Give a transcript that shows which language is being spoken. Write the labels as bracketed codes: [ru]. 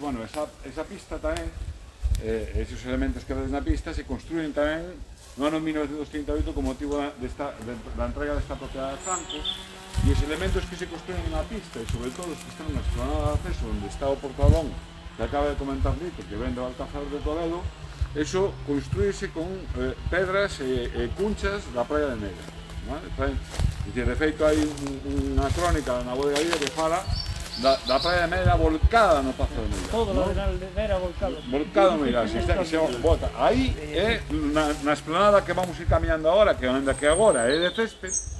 [gl] Bueno, esa pista tamén, esos elementos que vedes na pista se construyen tamén no ano 1938 con motivo da entrega desta propiedade de Franco, e os elementos que se construyen na pista, e sobre todo os que están na explanada de acceso onde está o portalón que acaba de comentar Lito, que vende o Alcázar de Toledo, eso construíse con pedras e cunchas da Praia de Neira, vale? De feito, hai unha crónica na Bodega Vida que fala da Praia de Meira volcada no Pazo de Meirás. [es] Todo lo de Meira volcado. [gl] Volcado en Meirás, se bota. Aí é na esplanada que vamos ir caminhando agora, que onde que agora é de césped.